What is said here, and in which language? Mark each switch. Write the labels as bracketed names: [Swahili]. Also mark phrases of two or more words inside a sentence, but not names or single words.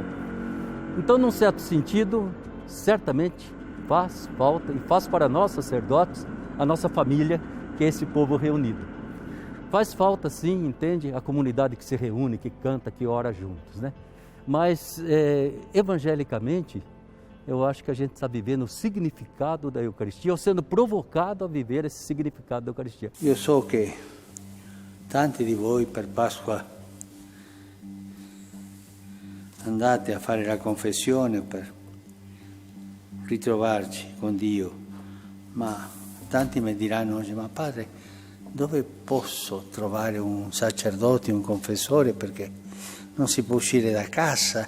[Portuguese] Então, num certo sentido, certamente faz falta, e faz para nós sacerdotes, a nossa família, que é esse povo reunido. Faz falta sim, entende? A comunidade que se reúne, que canta, que ora juntos, né? Mas, evangelicamente, eu acho que a gente está vivendo o significado da Eucaristia, ou sendo provocado a viver esse significado da Eucaristia. [Italian] Io so che tanti di voi per Pasqua andate a fare la confessione per ritrovarci con Dio. Ma tanti mi diranno oggi, ma padre, dove posso trovare un sacerdote, un confessore, perché non si può uscire da casa?